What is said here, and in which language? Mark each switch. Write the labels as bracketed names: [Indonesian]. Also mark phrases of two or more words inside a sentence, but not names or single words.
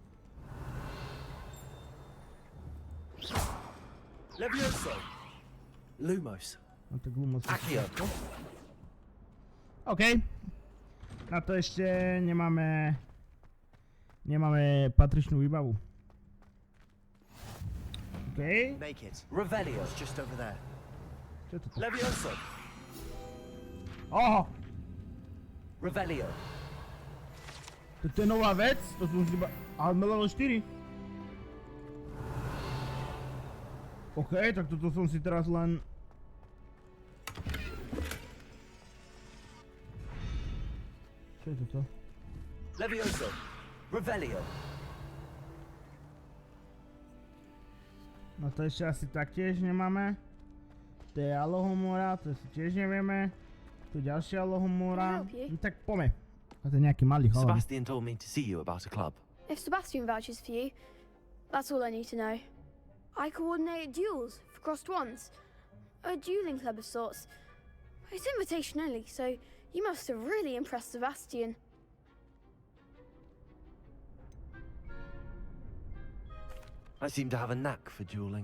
[Slovak] Levioso. Lumos. No tak Lumos... Accio. OK. Na to ešte nemáme patričnú výbavu. OK. [English] Make it. [Slovak] Revelio. [English] It's just over there. [Slovak] Čo je toto? Levioso. Oho! Revelio. Toto je nová vec? To som si iba... Ale level 4. OK, tak toto som si teraz len... Čo je toto? Levioso. Revelio. No to ešte asi taktiež nemáme. To je alohomora, to si tiež nevieme. Tu ďalšia alohomora. No tak poďme. A to je nejaký malý chalán. [English] Sebastian told me to see you about a club. If Sebastian vouches for you, that's all I need to know. I coordinate duels for crossed wands. A dueling club of sorts. It's invitation only, so you must have really impressed Sebastian. I seem to have a knack for dueling.